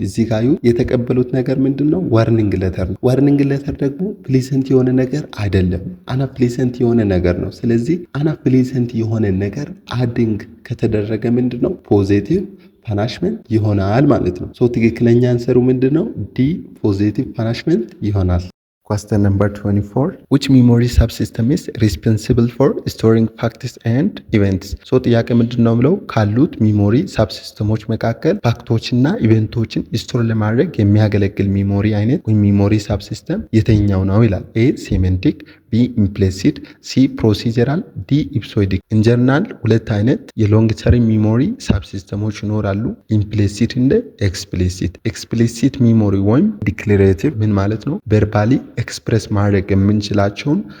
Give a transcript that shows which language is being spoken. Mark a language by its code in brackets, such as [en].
[am] እዚህ ጋር የተቀበሉት ነገር ምንድነው? ዋርኒንግ ሌተር ነው። ዋርኒንግ ሌተር ደግሞ ፕሊሰንት የሆነ ነገር አይደለም፣ አናፕሊሰንት የሆነ ነገር ነው። ስለዚህ አናፕሊሰንት የሆነ ነገር አዲንግ ከተደረገ ምንድነው? ፖዚቲቭ ፓኒሽመንት ይሆናል ማለት ነው። ትክክለኛ አንሰሩ ምንድነው? ዲ ፖዚቲቭ ፓኒሽመንት ይሆናል። [en] Question number 24. Which memory subsystem is responsible for storing facts and events? [am] ጥያቄ ምንድነው ብለው ካሉት ሚሞሪ ሳብሲስተሞች መካከል ፋክቶችና ኢቨንቶችን ስቶር ለማድረግ የሚያገለግል ሚሞሪ አይነት ወይም ሚሞሪ ሳብሲስተም የትኛው ነው ይላል። ኤ ሴሜንቲክ፣ ቢ ኢምፕሊሲት፣ ሲ ፕሮሲጀራል፣ ዲ ኢፕሶይዲክ። ኢንጀርናል ሁለት አይነት የሎንግ ተርም ሚሞሪ ሳብሲስተሞች ይኖራሉ፣ ኢምፕሊሲት እንደ ኤክስፕሊሲት። ኤክስፕሊሲት ሚሞሪ ወይም ዲክሌሬቲቭ ምን ማለት ነው? ቨርባሊ ኤክስፕሬስ ማድረግ የምንችላቸውን